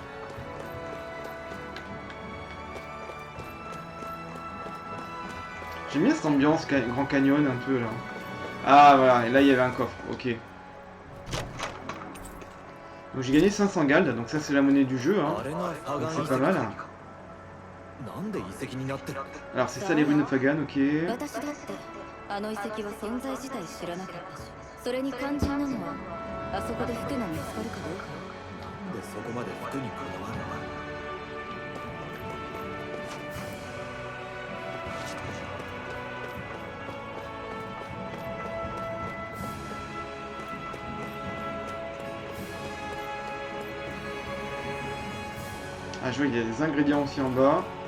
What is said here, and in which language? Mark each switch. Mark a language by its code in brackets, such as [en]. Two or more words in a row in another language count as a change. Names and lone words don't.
[fr] J'aime bien cette ambiance Grand Canyon un peu là. Ah voilà, et là il y avait un coffre, ok. Donc j'ai gagné 500 Gald, donc ça c'est la monnaie du jeu, hein. Donc c'est pas mal. Alors c'est ça les ruines de Fagan, ok. [ja] 私だってあの遺跡は存在自体知らなかったし、それに肝心なのはあそこで服が見つかるかどうか。なんでそこまで服にこだわるのか。 [fr] Ah je vois qu'il y a des ingrédients aussi en bas.